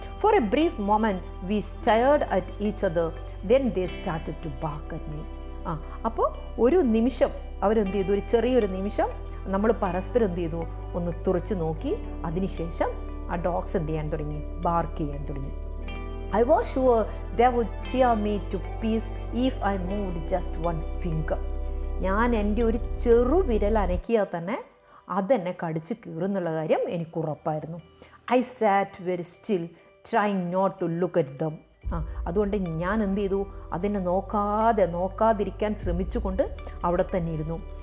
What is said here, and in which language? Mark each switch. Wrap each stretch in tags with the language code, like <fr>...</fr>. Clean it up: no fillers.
<en>For a brief moment we stared at each other then they started to back at me.</en> <ml>അപ്പോൾ ഒരു നിമിഷം അവരെന്ത് ചെയ്തു, ഒരു ചെറിയൊരു നിമിഷം നമ്മൾ പരസ്പരം എന്ത് ചെയ്തു, ഒന്ന് തുറച്ചു നോക്കി. അതിനുശേഷം ആ ഡോഗ്സ് എന്ത് ചെയ്യാൻ തുടങ്ങി, ബാർക്ക് ചെയ്യാൻ തുടങ്ങി.</ml> <en>I was sure they would tear me to pieces if I moved just one finger.</en> <ml>ഞാൻ എൻ്റെ ഒരു ചെറു വിരൽ അനക്കിയാൽ തന്നെ അതെന്നെ കടിച്ച് കീറുന്നുള്ള കാര്യം എനിക്ക് ഉറപ്പായിരുന്നു.</ml> <en>I sat very still trying not to look at them.</en> <ml>അതുകൊണ്ട് ഞാൻ എന്ത് ചെയ്തു, അതിനെ നോക്കാതിരിക്കാൻ ശ്രമിച്ചുകൊണ്ട് അവിടെ തന്നെ ഇരുന്നു.</ml>